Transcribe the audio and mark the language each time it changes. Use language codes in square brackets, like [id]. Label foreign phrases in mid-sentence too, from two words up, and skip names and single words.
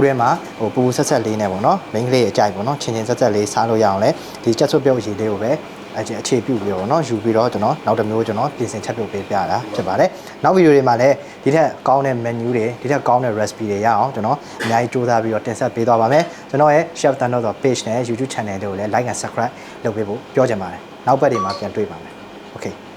[my] တွင်းမှာဟိုပူဆက်ဆက်လေးနဲ့ပေါ့နော်မိန်းကလေးအကြိုက်ပေါ့နော်ချင်းချင်းဆက်ဆက်လေးစားလို့ရအောင်လဲဒီကြက်စွပ်ပြုတ်အရည်လေးကိုပဲအခြေပြုပြီးတော့เนาะယူပြီးတော့ကျွန်တော်နောက်တစ်မျိုးကျွန်တော်ပြင်ဆင်ချက်ပြုတ်ပေးပြတာဖြစ်ပါတယ်နောက်ဗီဒီယိုတွေမှာလည်းဒီထက်ကောင်းတဲ့ menu တွေဒီထက်ကောင်းတဲ့ recipe တွေရအောင်ကျွန်တော်အများကြီးစူးစမ်းပြီးတော့တင်ဆက်ပေးသွားပါမယ်ကျွန်တော်ရဲ့ Chef Thanos ဆို page နဲ့ YouTube channel တွေကိုလည်း [en] like and subscribe [my] လုပ်ပေးဖို့ပြောချင်ပါတယ်နောက်ပတ်တွေမှာပြန်တွေ့ပါမယ် okay